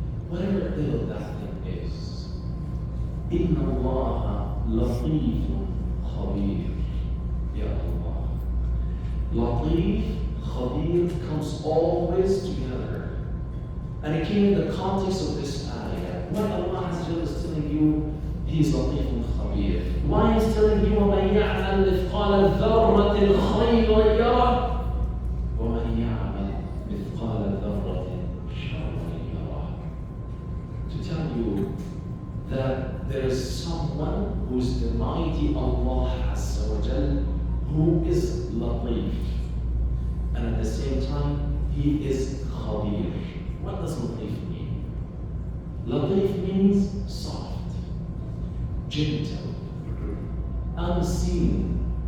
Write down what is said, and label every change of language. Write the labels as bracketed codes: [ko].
[en] Whatever ill that thing is, [ar] إِنَّ اللَّهَ لَطِيفٌ خَبِيرٌ. [en] Ya Allah. Latif, Khabir comes always together. And it came in the context of this ayah. Why Allah is telling you He is Latif and Khabir? Why He's telling you [ar] وَمَنْ يَعْمَلْ مِثْقَالَ ذَرَّةٍ خَيْرًا يَرَهُ وَمَنْ يَعْمَلْ مِثْقَالَ ذَرَّةٍ شَرًّا يَرَهُ? [en] To tell you that there is someone who is the mighty Allah Azza wa Jal, who is Latif, and at the same time He is Khabir. What does Latif mean? Latif means soft, gentle, unseen.